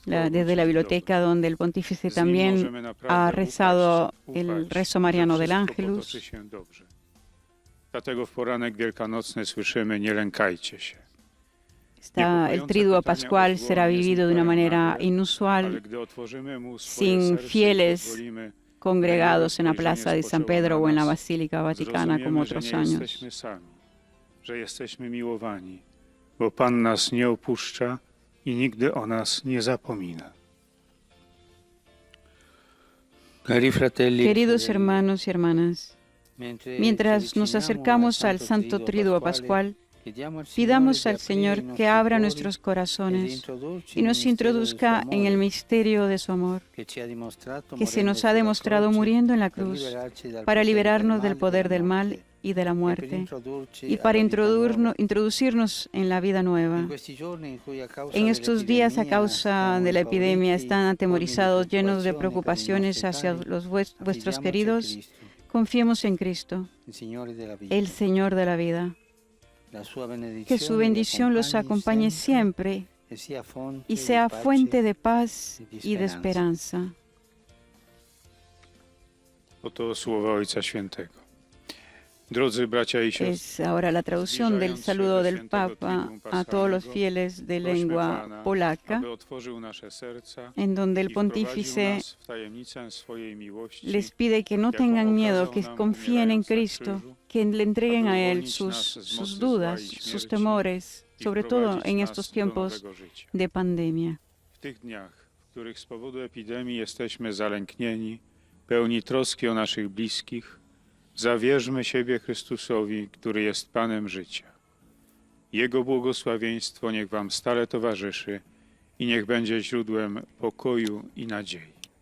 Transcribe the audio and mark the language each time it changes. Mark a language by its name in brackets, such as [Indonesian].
[Spanish] Desde la biblioteca donde el pontífice también ha rezado el rezo mariano del Ángelus. [Polish] Dlatego w poranek wielkanocny słyszymy: nie lękajcie się. [Spanish] El triduo pascual será vivido de una manera inusual, sin fieles congregados en la plaza de San Pedro o en la Basílica Vaticana como otros años. [Polish] Że jesteśmy miłowani, bo Pan nas nie opuszcza i nigdy o nas nie zapomina. [Spanish] Queridos hermanos y hermanas, mientras nos acercamos al Santo Triduo Pascual, pidamos al Señor que abra nuestros corazones y nos introduzca en el misterio de su amor, que se nos ha demostrado muriendo en la cruz para liberarnos del poder del mal y de la muerte, y para introducirnos en la vida nueva. En estos días, a causa de la epidemia, están atemorizados, llenos de preocupaciones hacia los vuestros queridos. Confiemos en Cristo, el Señor de la vida. Que su bendición los acompañe siempre y sea fuente de paz y de esperanza. [Polish] Oto słowa Ojca Świętego. Drodzy bracia i siostry, [Spanish] Es ahora la traducción del saludo del Papa a todos los fieles de lengua polaca, [Polish] aby otworzył nasze serca [Spanish] en donde el [Polish] i wprowadził [Spanish] pontífice [Polish] nas w tajemnicę swojej miłości, [Spanish] les pide que no tengan miedo, que confíen en Cristo, que le entreguen a Él sus dudas, sus temores, sobre todo en estos tiempos de pandemia. [Polish] w tych dniach, w których z powodu epidemii jesteśmy zalęknieni, pełni troski o naszych bliskich, zawierzmy siebie Chrystusowi, który jest Panem życia. Jego błogosławieństwo niech wam stale towarzyszy i niech będzie źródłem pokoju i nadziei.